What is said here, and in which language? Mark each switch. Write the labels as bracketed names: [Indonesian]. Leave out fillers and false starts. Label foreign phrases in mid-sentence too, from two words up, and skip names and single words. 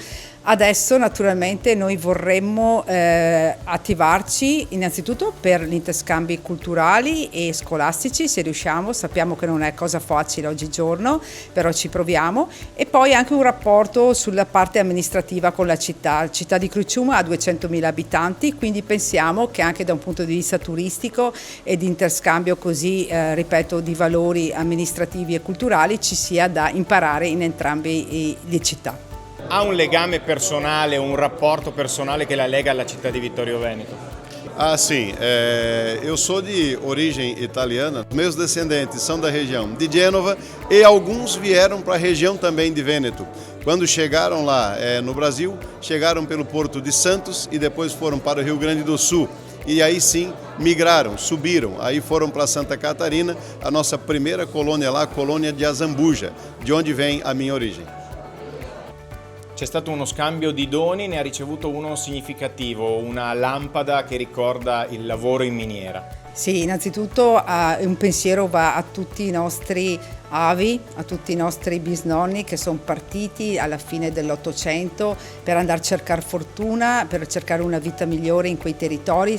[Italian] Adesso naturalmente noi vorremmo attivarci innanzitutto per gli interscambi culturali e scolastici, se riusciamo, sappiamo che non è cosa facile oggigiorno, però ci proviamo, e poi anche un rapporto sulla parte amministrativa con la città di Criciúma ha 200.000 abitanti, quindi pensiamo che anche da un punto di vista turistico e di interscambio così, ripeto, di valori amministrativi e culturali ci sia da imparare in entrambe le città. Ha un legame personale, un rapporto personale che la lega alla città di Vittorio Veneto? [Portuguese] Ah, sim. Eu sou de origem italiana. Meus descendentes são da região de Gênova e alguns vieram para a região também de Vêneto. Quando chegaram lá no Brasil, chegaram pelo Porto de Santos e depois foram para o Rio Grande do Sul. E aí sim migraram, subiram, aí foram para Santa Catarina, a nossa primeira colônia lá, a colônia de Azambuja, de onde vem a minha origem. [Italian] C'è stato uno scambio di doni, ne ha ricevuto uno significativo, una lampada che ricorda il lavoro in miniera. Sì, innanzitutto un pensiero va a tutti i nostri avi, a tutti i nostri bisnonni che sono partiti alla fine dell'Ottocento per andare a cercare fortuna, per cercare una vita migliore in quei territori.